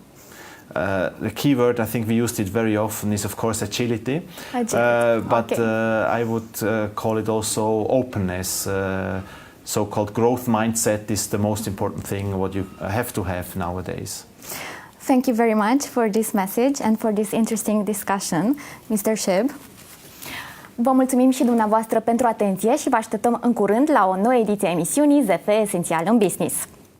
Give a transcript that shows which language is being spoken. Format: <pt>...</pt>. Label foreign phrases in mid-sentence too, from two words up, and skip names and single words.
<en>The key word, I think we used it very often, is of course agility. But I would call it also openness. So-called growth mindset is the most important thing what you have to have nowadays. Thank you very much for this message and for this interesting discussion, Mr. Schöb.</en> <ro>Vă mulțumim și dumneavoastră pentru atenție și vă așteptăm în curând la o nouă ediție a emisiunii ZF Esențial în Business.</ro>